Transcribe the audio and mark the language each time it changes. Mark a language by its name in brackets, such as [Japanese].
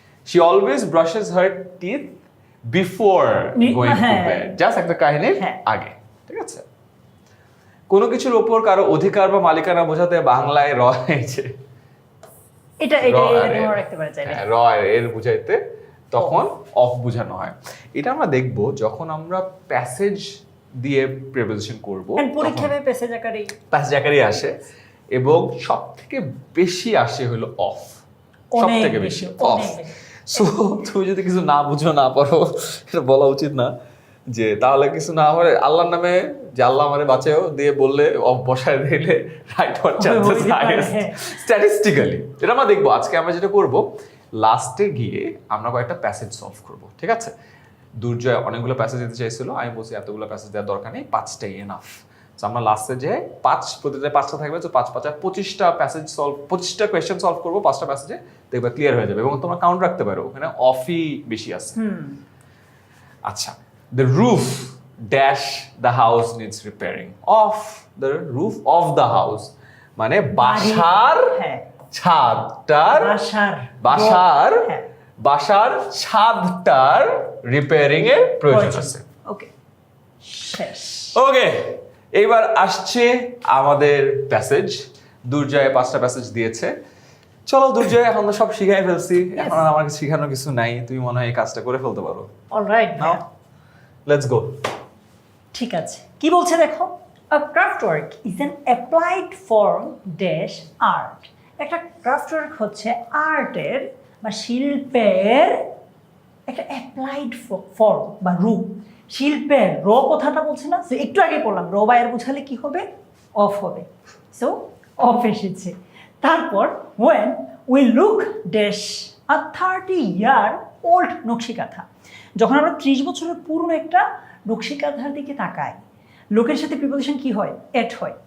[English] She always brushes her teeth before going to [Bangla] হ্যাঁ। [English] bed. [Bangla] Just একটা কাহিনীর হ্যাঁ। আগে। ঠিক আছে? কোনো কিছুর উপর কারো অধিকার বা মালিকানা বোঝাতে বাংলায় রয়েছে। এটা মনে রাখতে পারে চাইলে। এর বুঝাইতে তখন অফ বোঝানো হয়। এটা আমরা দেখব যখন আমরা প্যাসেজ দিয়ে প্রিপোজিশন করব। এন্ড পরীক্ষায় প্যাসেজ আকারে প্যাসেজ আকারই আসে এবং সব থেকে বেশি আসে হলো অফ। সব অনেক থেকে বেশি, বেশি অনেক অফ। বেশি। সো তুমি যদি কিছু না বুঝো না পারো, এটা বলা উচিত না যে তাহলে কিছু না আমার আল্লাহর নামে যে আল্লাহ আমারে বাঁচাও দিয়ে বললে অফ বসায় দিলে রাইট হওয়ার চান্সেস হইতে পারে, হাইয়েস্ট হ্যাঁ। স্ট্যাটিস্টিক্যালি। এটা আমরা দেখবো। আজকে আমরা যেটা করব, লাস্টে গিয়ে আমরা কয়েকটা প্যাসেজ সলভ করব। ঠিক আছে? দুর্জয় অনেকগুলো প্যাসেজ দিতে চাইছিল, আমি বলছি এতগুলো প্যাসেজ দেওয়ার দরকার নেই, 5টাই এনাফ। তো আমরা লাস্টে যে প্রতিটা 5টা থাকবে, তো 5 5 25টা প্যাসেজ সলভ, 25টা কোয়েশ্চেন সলভ করবো 5টা প্যাসেজে, দেখবে ক্লিয়ার হয়ে যাবে। এবং তোমরা কাউন্ট রাখতে পারো, ওখানে অফই বেশি আছে। [English] আচ্ছা, the roof dash the house needs repairing. Of the roof of the house [Bangla] মানে বাসার হ্যাঁ। ছাদটার, বাসার হ্যাঁ। বাসার ছাদটার রিপেয়ারিং এর প্রয়োজন আছে। ওকে, শেষ। ওকে, এইবার আসছে আমাদের প্যাসেজ। দুর্জয় 5টা প্যাসেজ দিয়েছে। চলো দুর্জয়, এখন তো সব শিখাই ফেলছি, এখন আর আমার শিখানোর কিছু নাই, তুমি মনে হয় এই কাজটা করে ফেলতে পারো। Alright, now, let's go. ঠিক আছে, কি বলছে দেখো। [English] A craftwork is an applied form dash art. [Bangla] একটা craftwork হচ্ছে আর্টের বা শিল্পের একটা অ্যাপ্লাইড ফর্ম বা রূপ। শিল্পের র কথাটা বলছে না, সো একটু আগে বললাম র বা এর বুঝালে কি হবে? অফ হবে। সো অফ এসেছে। তারপর [English] when we look dash a 30-year old [Bangla] Nakshi Kantha, যখন আমরা 30 বছরের পুরনো একটা নকশিকাঁথার দিকে তাকাই, লোকের সাথে প্রিপোজিশন কি হয়? এট হয়।